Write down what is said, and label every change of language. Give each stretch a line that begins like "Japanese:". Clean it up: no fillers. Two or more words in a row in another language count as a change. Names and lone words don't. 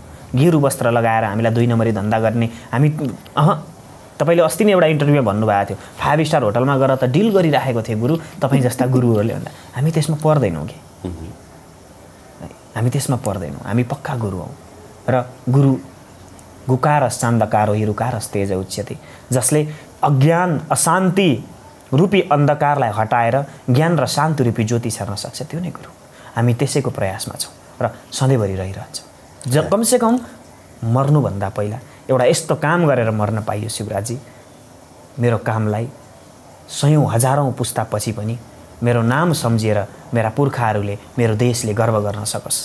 Nepali: गेरु वस्त्र लगाएर हामीलाई 2 नम्बरी धन्दा गर्ने हामी तपाईँले अस्ति नै एउटा इन्टरभ्यूमा भन्नुभएको थियो 5 स्टार होटलमा गएर त डिल गरिराखेको थिए गुरु, तपाईँ जस्ता गुरुहरूले भन्दा। हामी त्यसमा पर्दैनौँ कि, हामी त्यसमा पर्दैनौँ। हामी पक्का गुरु हौँ र गुरु
Sanskrit: गुकारस चान्दकारो हिरुकारस तेज उच्यते,
Nepali: जसले अज्ञान अशान्ति रूपी अन्धकारलाई हटाएर ज्ञान र शान्ति रूपी ज्योति छर्न सक्छ, त्यो नै गुरु। हामी त्यसैको प्रयासमा छौँ र सधैँभरि रहिरहन्छौँ। कमसेकम मर्नुभन्दा पहिला एउटा यस्तो काम गरेर मर्न पाइयो शिवराजी, मेरो कामलाई सयौँ हजारौँ पुस्तापछि पनि मेरो नाम सम्झिएर मेरा पुर्खाहरूले, मेरो देशले गर्व गर्न सकोस्।